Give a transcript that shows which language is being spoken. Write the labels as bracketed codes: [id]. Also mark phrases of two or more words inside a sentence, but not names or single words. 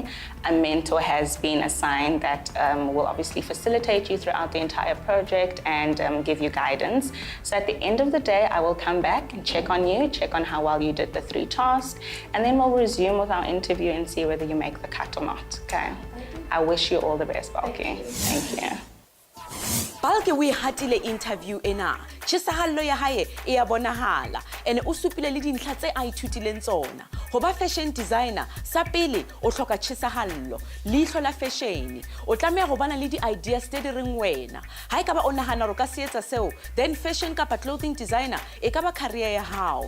[en] A mentor has been assigned that will obviously facilitate you throughout the entire project and give you guidance. So at the end of the day, I will come back and check on you, check on how well you did the 3 tasks, and then we'll resume with our interview and see whether you make the cut or not, okay? I wish you all the best, Balki. Thank you. [st] Balki we hatile interview ena. Chisahallo ya hae e a bonahala ene o supile le dintlha tse a ithutileng tsona. Ho ba [en] fashion designer [st] sa pele o hloka chisahallo, leihlo la fashion. O tlameha ho bana le di-ideas tse di reng wena. Ha ekaba o nahana hore o ka se etsa seo, [en] then fashion [st] kapa [en] clothing designer [st] e ka ba career ya hao.